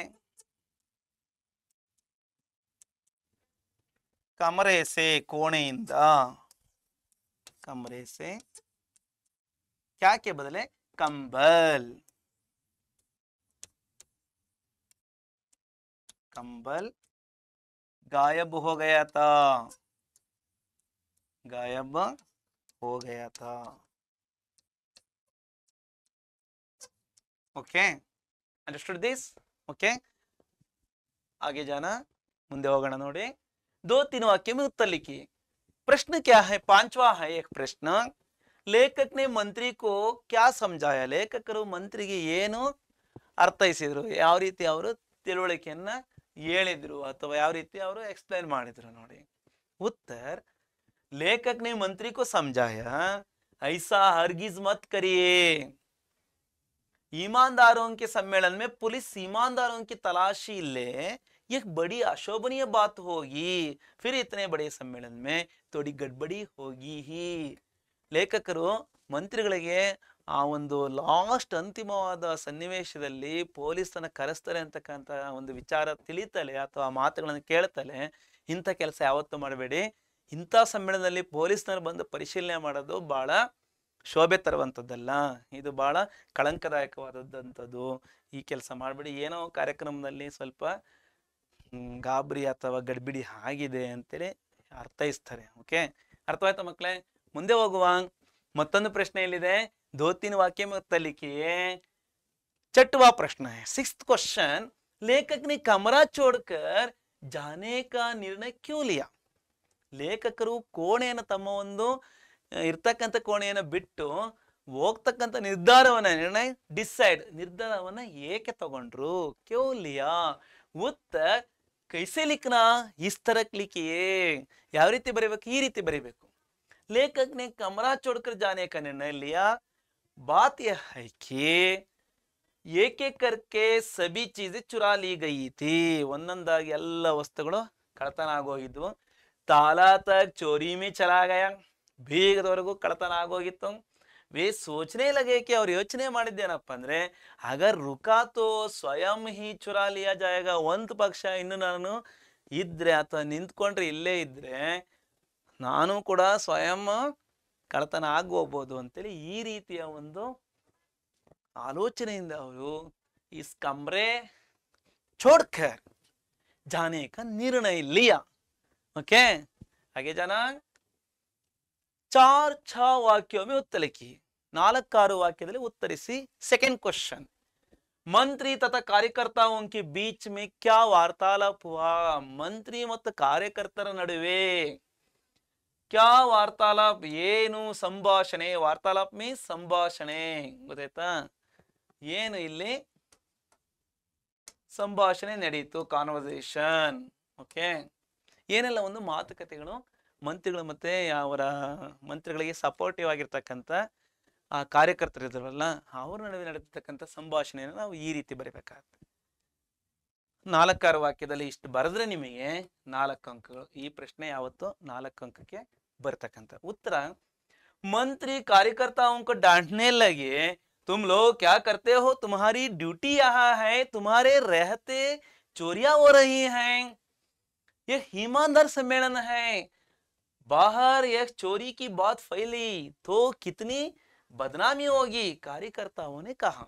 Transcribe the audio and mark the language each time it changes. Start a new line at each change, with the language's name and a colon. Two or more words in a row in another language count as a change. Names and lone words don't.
Hindi: कमरे से, कोणेಯಿಂದ, कमरे से क्या के बदले कंबल, कंबल गायब हो गया था, गायब हो गया था।
English: okay, understood this?
Hindi: ओके, आगे जाना,
Kannada: ಮುಂದೆ ಹೋಗೋಣ ನೋಡಿ।
Hindi: 2-3 वाक्य में उत्तर लिखिए। प्रश्न क्या है? 5वां है एक प्रश्न, लेखक ने मंत्री को क्या समझाया।
Kannada: ಲೇಖಕರು ಮಂತ್ರಿಗೆ ಏನು ಅರ್ಥೈಸಿದ್ರು, ಯಾವ ರೀತಿ ಅವರು ತಿಳುವಳಿಕೆಯನ್ನ ಹೇಳಿದ್ರು ಅಥವಾ ಯಾವ ರೀತಿ ಅವರು ಎಕ್ಸ್ಪ್ಲೈನ್ ಮಾಡಿದ್ರು ನೋಡಿ।
Hindi: उत्तर, लेखक ने मंत्री को समझाया, ऐसा हरगिज मत करिए, ईमानदारों के सम्मेलन में पुलिस ईमानदारों की तलाशी ले, एक बड़ी अशोभनीय बात होगी, फिर इतने बड़े सम्मेलन में थोड़ी गड़बड़ी होगी ही।
Kannada: ಲೇಖಕರು ಮಂತ್ರಿಗಳಿಗೆ ಆ ಒಂದು ಲಾಸ್ಟ್ ಅಂತಿಮವಾದ ಸನ್ನಿವೇಶದಲ್ಲಿ ಪೊಲೀಸನ್ನ ಕರೆಸ್ತಾರೆ ಅಂತಕ್ಕಂಥ ಒಂದು ವಿಚಾರ ತಿಳಿತಲೆ ಅಥವಾ ಮಾತುಗಳನ್ನು ಕೇಳ್ತಲೆ, ಇಂಥ ಕೆಲಸ ಯಾವತ್ತೂ ಮಾಡಬೇಡಿ, ಇಂಥ ಸಮ್ಮೇಳನದಲ್ಲಿ ಪೊಲೀಸ್ನವರು ಬಂದು ಪರಿಶೀಲನೆ ಮಾಡೋದು ಬಹಳ ಶೋಭೆ ತರುವಂಥದ್ದಲ್ಲ, ಇದು ಬಹಳ ಕಳಂಕದಾಯಕವಾದದ್ದು, ಈ ಕೆಲಸ ಮಾಡಬೇಡಿ, ಏನೋ ಕಾರ್ಯಕ್ರಮದಲ್ಲಿ ಸ್ವಲ್ಪ ಗಾಬರಿ ಅಥವಾ ಗಡ್ಬಿಡಿ ಆಗಿದೆ ಅಂತೇಳಿ ಅರ್ಥೈಸ್ತಾರೆ। ಓಕೆ, ಅರ್ಥವಾಯ್ತಾ ಮಕ್ಕಳೇ? ಮುಂದೆ ಹೋಗುವ, ಮತ್ತೊಂದು ಪ್ರಶ್ನೆ ಎಲ್ಲಿದೆ?
Hindi: 2-3 वाक्य में उत्तर लिखिए। 6वां प्रश्न है, 6th क्वेश्चन, लेखक ने कमरा छोड़कर जाने का निर्णय क्यों लिया।
Kannada: ಲೇಖಕರು ಕೋಣೆಯನ್ನು, ತಮ್ಮ ಒಂದು ಇರ್ತಕ್ಕಂಥ ಕೋಣೆಯನ್ನು ಬಿಟ್ಟು ಹೋಗ್ತಕ್ಕಂಥ ನಿರ್ಧಾರವನ್ನ ಏಕೆ ತಗೊಂಡ್ರು?
Hindi: क्यों लिया? उत्तर, कैसे लिखना? इस तरह लिखिए।
Kannada: ಯಾವ ರೀತಿ ಬರೀಬೇಕು? ಈ ರೀತಿ ಬರೀಬೇಕು।
Hindi: लेखक ने कमरा छोड़कर जाने का निर्णय लिया, बात यह है कि एक एक करके सभी चीजें चुरा ली गई थी,
Kannada: ಒಂದೊಂದಾಗಿ ಎಲ್ಲ ವಸ್ತುಗಳು ಕಳತನ ಆಗೋಗಿದ್ವು।
Hindi: ताला तक चोरी में चला गया,
Kannada: ಬೀಗದವರೆಗೂ ಕಳತನ ಆಗೋಗಿತ್ತು।
Hindi: वे सोचने लगे कि
Kannada: ಅವ್ರು ಯೋಚನೆ ಮಾಡಿದ್ದೇನಪ್ಪ ಅಂದ್ರೆ,
Hindi: अगर रुका तो स्वयं ही चुरा लिया जाएगा,
Kannada: ಒಂದು ಪಕ್ಷ ಇನ್ನು ನಾನು ಇದ್ರೆ ಅಥವಾ ನಿಂತ್ಕೊಂಡ್ರೆ ಇಲ್ಲೇ ಇದ್ರೆ ನಾನು ಕೂಡ ಸ್ವಯಂ ಕಳತನ ಆಗೋಗ್ಬೋದು ಅಂತೇಳಿ ಈ ರೀತಿಯ ಒಂದು ಆಲೋಚನೆಯಿಂದ ಅವರು
Hindi: इस कमरे छोड़कर जाने का निर्णय लिया। ओके, आगे जाना। 4-6 वाक्यों में उत्तर लिखिए,
Kannada: 4-6 ವಾಕ್ಯದಲ್ಲಿ ಉತ್ತರಿಸಿ।
English: second question,
Hindi: मंत्री तथा कार्यकर्ताओं के बीच में क्या वार्तालाप हुआ?
Kannada: ಮಂತ್ರಿ ಮತ್ತು ಕಾರ್ಯಕರ್ತರ ನಡುವೆ
Hindi: क्या वार्तालाप,
Kannada: ಏನು ಸಂಭಾಷಣೆ? ವಾರ್ತಾಲಾಪ್ ಮೀನ್ಸ್ ಸಂಭಾಷಣೆ, ಗೊತ್ತಾಯ್ತಾ? ಏನು ಇಲ್ಲಿ ಸಂಭಾಷಣೆ ನಡೀತು, ಕಾನ್ವರ್ಸೇಷನ್. ಓಕೆ, ಏನೆಲ್ಲ ಒಂದು ಮಾತುಕತೆಗಳು ಮಂತ್ರಿಗಳು ಮತ್ತೆ ಅವರ ಮಂತ್ರಿಗಳಿಗೆ ಸಪೋರ್ಟಿವ್ ಆಗಿರ್ತಕ್ಕಂಥ ಆ ಕಾರ್ಯಕರ್ತರು ಇದ್ರಲ್ಲ ಅವ್ರ ನಡುವೆ ನಡೆದಿರ್ತಕ್ಕಂಥ ಸಂಭಾಷಣೆಯನ್ನು ನಾವು ಈ ರೀತಿ ಬರೀಬೇಕಾಗುತ್ತೆ. 4 ವಾಕ್ಯದಲ್ಲಿ ಇಷ್ಟು ಬರೆದ್ರೆ ನಿಮಗೆ 4 ಅಂಕಗಳು. ಈ ಪ್ರಶ್ನೆ ಯಾವತ್ತು 4 ಅಂಕಕ್ಕೆ ಬರ್ತಕ್ಕಂಥ ಉತ್ತರ.
Hindi: मंत्री कार्यकर्ताओं को डांटने लगे, तुम लोग क्या करते हो, तुम्हारी ड्यूटी यहाँ है, तुम्हारे रहते चोरियां हो रही हैं, ये ईमानदार सम्मेलन है, बाहर एक चोरी की बात फैली तो कितनी बदनामी होगी, कार्यकर्ताओं ने कहा।